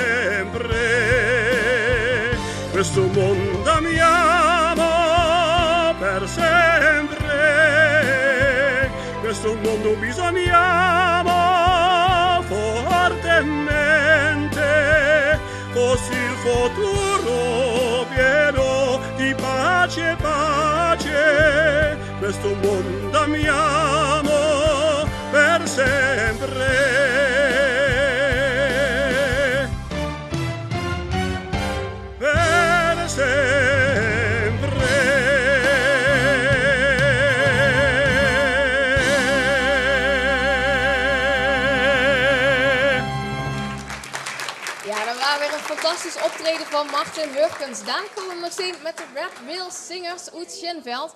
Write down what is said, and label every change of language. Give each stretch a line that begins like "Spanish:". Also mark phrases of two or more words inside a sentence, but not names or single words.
Italian: sempre, questo mondo amiamo per sempre, questo mondo bisogniamo fortemente, fossi il futuro pieno di pace, pace, questo mondo amiamo per sempre. sempre.
Dutch: Ja, dat was weer een fantastisch optreden van Martin Hurkens. Dan komen we meteen met de Red Wheels Zingers uit Schinveld.